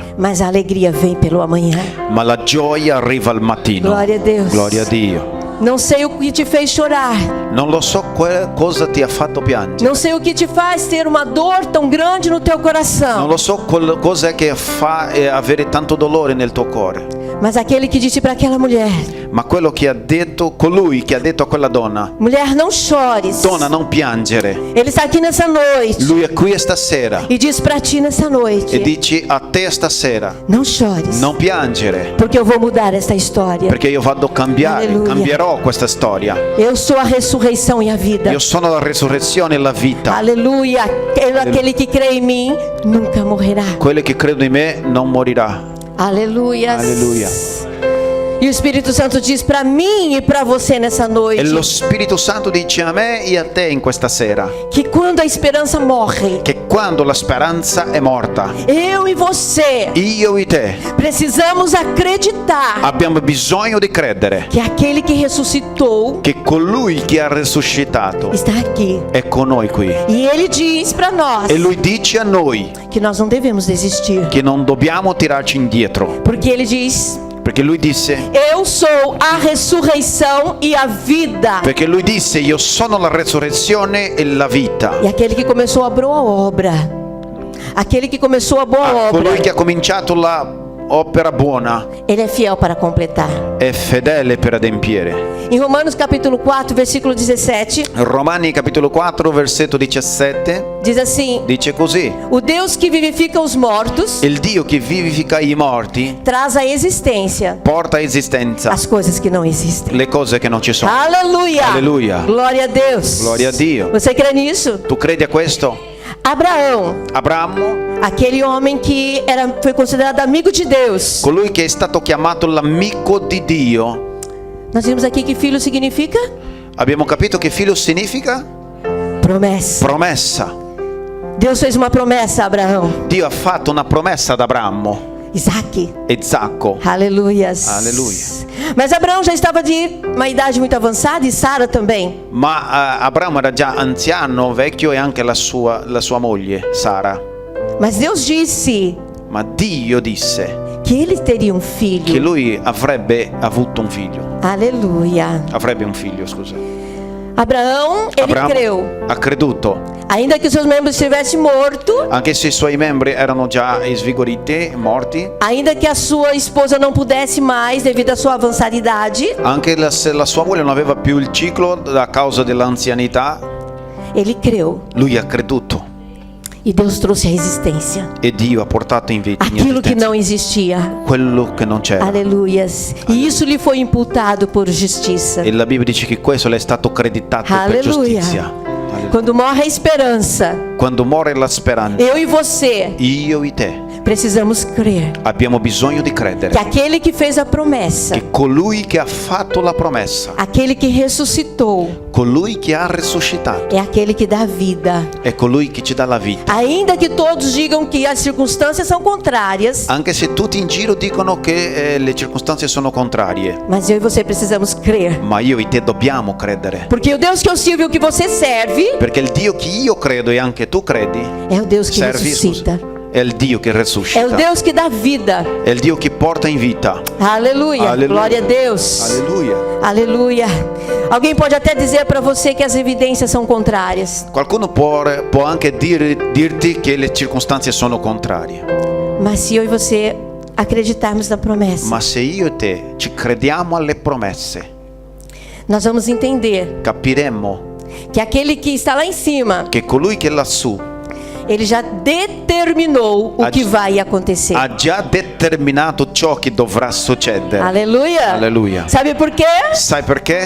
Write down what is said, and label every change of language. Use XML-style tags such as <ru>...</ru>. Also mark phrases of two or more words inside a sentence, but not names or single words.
<pt>mas a alegria vem pelo amanhã.</pt> <it>ma la gioia arriva al mattino.</it> <pt>Glória a Deus.</pt> <it>Gloria a Dio.</it> <pt>Não sei o que te fez chorar,</pt> <it>Non lo so cosa ti ha fatto piangere.</it> <pt>não sei o que te faz ter uma dor tão grande no teu</pt> <it>Non</it> <pt>coração,</pt> <it>lo so cosa è che fa avere tanto dolore nel tuo cuore.</it> <pt>mas aquele que disse para aquela mulher:</pt> <it>Ma quello che ha detto, colui che ha detto a quella donna,</it> <pt>mulher, não chores.</pt> <it>donna non piangere,</it> <pt>Ele está aqui nessa noite</pt> <it>lui è qui stasera</it> <pt>e diz para ti nessa</pt> <it>e</it> <pt>noite:</pt> <it>dici a te stasera,</it> <pt>não chores,</pt> <it>non piangere,</it> <pt>porque eu vou mudar esta história.</pt> <it>perché io vado a cambiare, Alleluia. cambierò questa storia.</it> <pt>Eu sou a ressurreição e a vida.</pt> <it>Io sono la resurrezione e la vita.</it> <pt>Aleluia. Aquele que crê em mim nunca morrerá.</pt> <it>Quello che credo in me non morirà.</it> <pt>Aleluia. Aleluia. E o Espírito Santo diz para mim e para você nessa noite</pt> <it>E lo Spirito Santo dice a me e a te in questa sera</it> <pt>que quando a esperança morre,</pt> <it>che quando la speranza è morta,</it> <pt>eu e você</pt> <it>io e te</it> <pt>precisamos acreditar</pt> <it>abbiamo bisogno di credere</it> <pt>que aquele que ressuscitou</pt> <it>che colui che ha risuscitato</it> <pt>está aqui.</pt> <it>è con noi qui.</it> <pt>E ele diz para nós</pt> <it>E lui dice a noi</it> <pt>que nós não devemos desistir,</pt> <it>che non dobbiamo tirarci indietro,</it> <pt>porque ele diz:</pt> <it>perché lui disse</it> <pt>eu sou a ressurreição e a vida.</pt> <it>Perché lui disse io sono la resurrezione e la vita.</it> <pt>E aquele que começou a boa obra, aquele que começou a boa obra,</pt> <it>Colui che ha cominciato la opera buona</it> <pt>ele é fiel para completar.</pt> <it>è fedele per adempiere.</it> <pt>Em Romanos capítulo 4, versículo 17,</pt> <it>Romani capitolo 4 versetto 17</it> <pt>diz assim:</pt> <it>dice così:</it> <pt>o Deus que vivifica os mortos</pt> <it>il Dio che vivifica i morti</it> <pt>traz à existência</pt> <it>porta a esistenza</it> <pt>as coisas que não existem.</pt> <it>le cose che non ci sono.</it> <pt>Aleluia! Aleluia. Glória a Deus!</pt> <it>Gloria a Dio.</it> <pt>Você crê nisso?</pt> <it>Tu credi a questo?</it> <pt>Abraão,</pt> <it>Abramo,</it> <pt>aquele homem que foi considerado amigo de Deus.</pt> <it>colui che è stato chiamato l'amico di Dio.</it> <pt>Nós vimos aqui que filho significa</pt> <it>Abbiamo capito che figlio significa?</it> <pt>promessa.</pt> <it>Promessa.</it> <pt>Deus fez uma promessa a Abraão.</pt> <it>Dio ha fatto una promessa ad Abramo</it> <pt>Isaac.</pt> <it>e Zacco.</it> <pt>Aleluias. Aleluia. Mas Abraão já estava de uma idade muito avançada e Sara também.</pt> <it>Ma Abramo era già anziano, vecchio, e anche la sua moglie, Sara.</it> <pt>Mas Deus disse</pt> <it>Ma Dio disse</it> <pt>que ele teria um</pt> <it>che</it> <pt>filho.</pt> <it>lui avrebbe avuto un figlio.</it> <pt>Aleluia.</pt> <it>Avrebbe un figlio, scusa.</it> <pt>Abraão, ele</pt> <it>Abramo</it> <pt>creu.</pt> <it>ha creduto,</it> <pt>Ainda que seus membros estivessem mortos,</pt> <it>anche se i suoi membri erano già svigoriti, morti,</it> <pt>ainda que a sua esposa não pudesse mais devido à sua avançada idade,</pt> <it>anche se la sua moglie non aveva più il ciclo a causa dell'anzianità,</it> <pt>ele creu.</pt> <it>lui ha creduto</it> <pt>E Deus trouxe a existência</pt> <it>e Dio ha portato in vita in</it> <pt>aquilo que</pt> <it>esistenza</it> <pt>não existia.</pt> <it>quello che non c'era.</it> <pt>Aleluias. E isso lhe foi imputado por justiça.</pt> <it>E la Bibbia dice che questo le è stato creditato per</it> <pt>Aleluia.</pt> <it>giustizia.</it> <pt>Quando morre a esperança,</pt> <it>Quando muore la speranza,</it> <pt>eu e você</pt> <it>io e te</it> <pt>precisamos crer</pt> <it>abbiamo bisogno di</it> <pt>que</pt> <it>credere</it> <pt>aquele que fez a promessa,</pt> <it>che colui che ha fatto la promessa,</it> <pt>aquele que ressuscitou,</pt> <it>colui che ha risuscitato,</it> <pt>é aquele que dá vida.</pt> <it>è colui che ci dà la vita.</it> <pt>Ainda que todos digam que as circunstâncias são contrárias,</pt> <it>Anche se tutti in giro dicono che le circostanze sono contrarie,</it> <pt>mas eu e você precisamos crer.</pt> <it>ma io e te dobbiamo credere.</it> <pt>Porque o Deus que eu sirvo e o que você serve</pt> <it>Perché il Dio che io credo e anche tu credi,</it> <pt>é o Deus que</pt> <it>servi,</it> <pt>ressuscita.</pt> <it>scusa, è il Dio che</it> <pt>É o</pt> <it>resuscita,</it> <pt>Deus que dá vida.</pt> <it>è il Dio che porta in vita.</it> <pt>Aleluia. Aleluia. Glória a Deus.</pt> <it>Alleluia.</it> <pt>Aleluia. Alguém pode até dizer para você que as evidências são contrárias.</pt> <it>Qualcuno può anche dirti che le circostanze sono contrarie,</it> <pt>Mas se eu e você acreditarmos na promessa,</pt> <it>ma se io e te ci crediamo alle promesse,</it> <pt>nós vamos entender</pt> <it>capiremo</it> <pt>que aquele que está lá em cima,</pt> <it>che colui che è lassù</it> <pt>Ele já determinou o que vai acontecer.</pt> <it>ha già determinato ciò che dovrà succedere.</it> <pt>Aleluia.</pt> <it>Alleluia.</it> <pt>Sabe por quê?</pt> <it>Sai perché?</it>